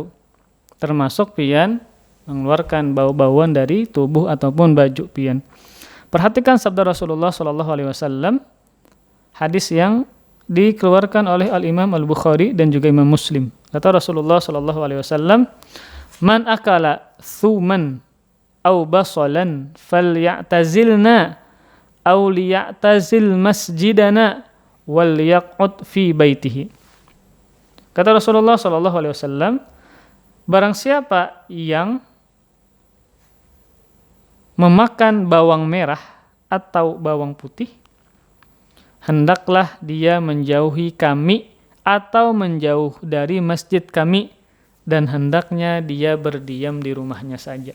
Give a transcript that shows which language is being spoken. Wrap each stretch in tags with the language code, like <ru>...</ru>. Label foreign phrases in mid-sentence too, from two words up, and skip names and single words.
<id>Termasuk pian mengeluarkan bau-bauan dari tubuh ataupun baju pian. Perhatikan sabda Rasulullah SAW, hadis yang dikeluarkan oleh Al-Imam Al-Bukhari dan juga Imam Muslim. Kata Rasulullah SAW,</id> <ar>"من أكل ثوما أو بصلا فليعتزلنا أو ليعتزل مسجدنا وليقعد في بيته."</ar> <id>Kata Rasulullah SAW, barang siapa yang memakan bawang merah atau bawang putih, hendaklah dia menjauhi kami atau menjauh dari masjid kami, dan hendaknya dia berdiam di rumahnya saja.</id>